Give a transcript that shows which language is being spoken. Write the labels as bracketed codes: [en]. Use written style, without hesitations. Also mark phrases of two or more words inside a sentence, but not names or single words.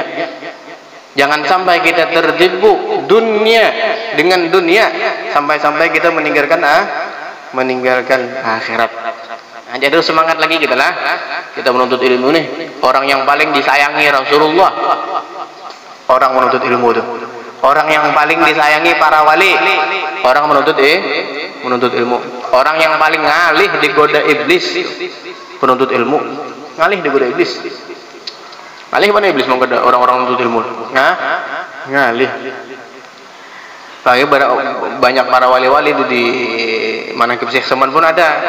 [id] Jangan sampai kita terjebak dunia dengan dunia sampai kita meninggalkan akhirat. Nah, jadi semangat lagi kita lah. Kita menuntut ilmu nih. Orang yang paling disayangi Rasulullah, orang menuntut ilmu itu. Orang yang paling disayangi para wali, orang menuntut ilmu. Orang yang paling ngalih digoda iblis, penuntut ilmu. Ngalih digoda iblis. Ngalih mana iblis menggoda orang-orang menuntut ilmu? Ngalih. Banyak para wali-wali itu di Manaqib Syekh Saman pun ada.